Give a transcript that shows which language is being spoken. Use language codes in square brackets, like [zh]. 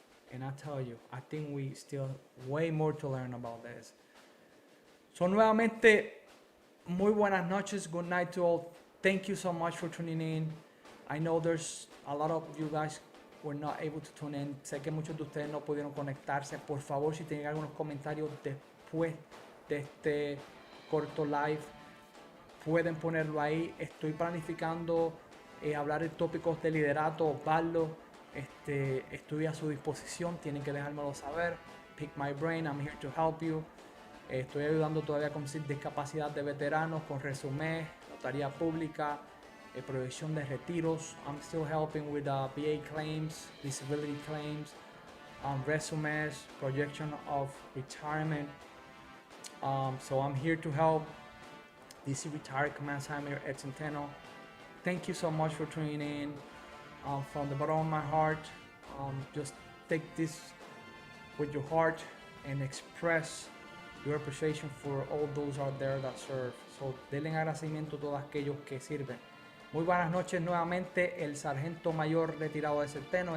[en] And I tell you, I think we still way more to learn about this. [es] So nuevamente, muy buenas noches. [en] Good night to all. Thank you so much for tuning in. I know there's a lot of you guys were not able to tune in. [es] Sé que muchos de ustedes no pudieron conectarse. Por favor, si tienen algunos comentarios después de este corto live, pueden ponerlo ahí. Estoy planificando hablar de tópicos de liderato. Osvaldo, estoy a su disposición. Tienen que dejármelo saber. [en] Pick my brain. I'm here to help you. [es] Estoy ayudando todavía con discapacidad de veteranos, con resumen, notaría pública, proyección de retiros. [en] I'm still helping with VA claims, disability claims, resumes, projection of retirement. So I'm here to help. DC retired Command Assignment Ed Centeno. Thank you so much for tuning in. From the bottom of my heart, just take this with your heart and express your appreciation for all those out there that serve. [es] So, denle agradecimiento a todos aquellos que sirven. Muy buenas noches nuevamente, el sargento mayor retirado de Centeno.